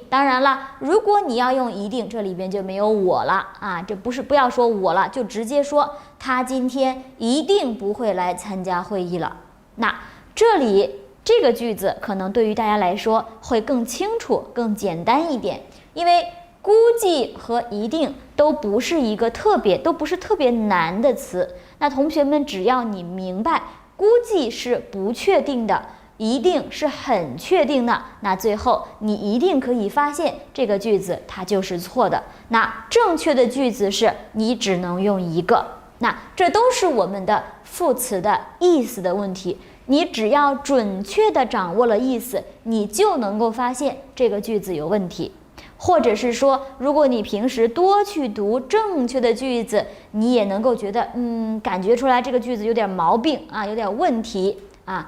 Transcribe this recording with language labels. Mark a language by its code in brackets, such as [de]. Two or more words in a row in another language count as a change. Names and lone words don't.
[zh] 當然了，如果你要用一定，這裡邊就沒有我了啊，這不要說我了，就直接說他今天一定不會來參加會議了。那這裡這個句子可能對於大家來說會更清楚、更簡單一點，因為估計和一定都不是特別難的詞。那同學們只要你明白，估計是不確定的，一定是很確定的，那最後你一定可以發現這個句子它就是錯的。那正確的句子是你只能用一個。那這都是我們的副詞的意思的問題。你只要準確地掌握了意思，你就能夠發現這個句子有問題。或者是說，如果你平時多去讀正確的句子，你也能夠覺得，感覺出來這個句子有點毛病啊，有點問題啊。